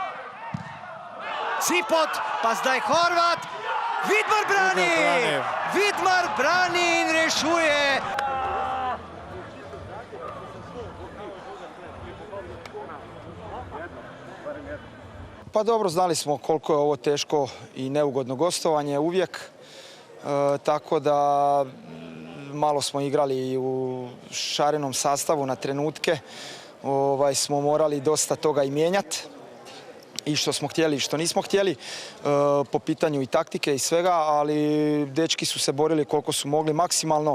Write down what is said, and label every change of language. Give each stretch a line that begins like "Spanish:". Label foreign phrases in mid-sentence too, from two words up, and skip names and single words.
Slovenian: Cipot, pa zdaj Horvat. Vidmar brani in rešuje.
Croatian: Pa dobro, znali smo koliko je ovo teško i neugodno gostovanje uvijek. Tako da malo smo igrali u šarenom sastavu na trenutke. Smo morali dosta toga i mijenjati. I što smo htjeli i što nismo htjeli po pitanju i taktike i svega, ali dečki su se borili koliko su mogli maksimalno.